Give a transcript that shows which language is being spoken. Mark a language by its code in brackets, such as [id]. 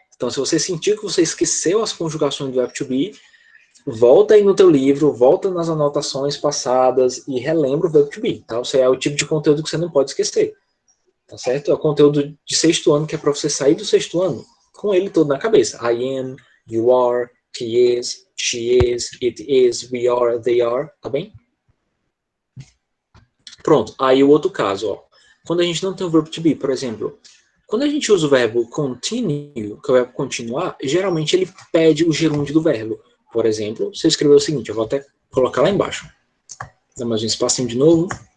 [pt] Então, se você sentir que você esqueceu as conjugações do verbo to be, volta aí no teu livro, volta nas anotações passadas e relembra o verbo to be, tá? Isso é o tipo de conteúdo que você não pode esquecer, tá certo? É o conteúdo de sexto ano, que é para você sair do sexto ano com ele todo na cabeça. [en] I am, you are, he is, she is, it is, we are, they are, [pt] tá bem? Pronto, aí o outro caso, ó. Quando a gente não tem o verbo to be, por exemplo, quando a gente usa o verbo continue, que é o verbo continuar, geralmente ele pede o gerúndio do verbo. Por exemplo, você escreveu o seguinte, eu vou até colocar lá embaixo. Dá mais um espacinho de novo.